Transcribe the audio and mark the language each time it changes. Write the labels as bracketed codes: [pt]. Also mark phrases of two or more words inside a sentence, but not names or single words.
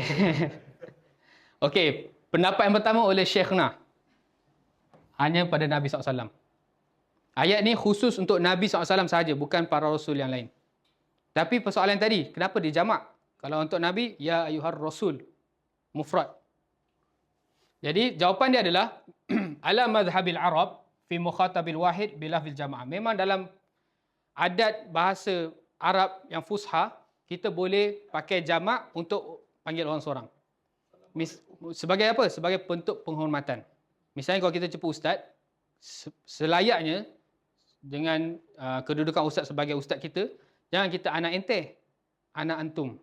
[ms] Okey, pendapat yang pertama oleh Syekhna hanya pada Nabi SAW. Ayat ni khusus untuk Nabi SAW sahaja, bukan para Rasul yang lain. Tapi persoalan tadi, kenapa dia jamak? Kalau untuk Nabi, [ar] يا أيها الرسول, [ms] mufrad. Jadi jawapan dia adalah [ar] على مذهب العرب في مخاطبة الواحد بلفظ الجماعة. [ms] Memang dalam adat bahasa Arab yang fusha, kita boleh pakai jamak untuk panggil orang seorang. Sebagai apa? Sebagai bentuk penghormatan. Misalnya kalau kita jumpa ustaz, selayaknya dengan kedudukan ustaz sebagai ustaz kita, jangan kita anak ente, anak antum.